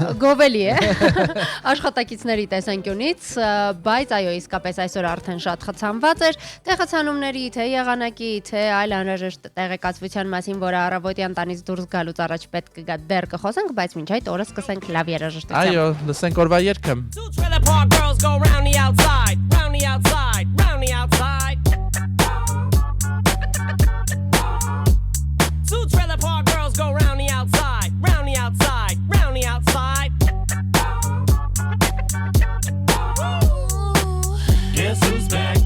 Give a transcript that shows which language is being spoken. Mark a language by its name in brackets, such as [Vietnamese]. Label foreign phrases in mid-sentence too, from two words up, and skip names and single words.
[Armenian] Գովելի է աշխատակիցների տեսանկյունից, բայց այո, իսկապես այսօր արդեն շատ խցանված էր, թե խցանումների, թե եղանակի, թե այլ անհրաժեշտ տեղեկատվության մասին, որը առավոտյան տանից դուրս գալուց առաջ պետք կգա դեռ կխոսենք, բայց մինչ այդ օրը սկսենք լավ երաժշտությամբ։ Այո, լսենք օրվա երգը։ [English] Two trailer park girls go round the outside, round the outside, round the outside. Guess who's back?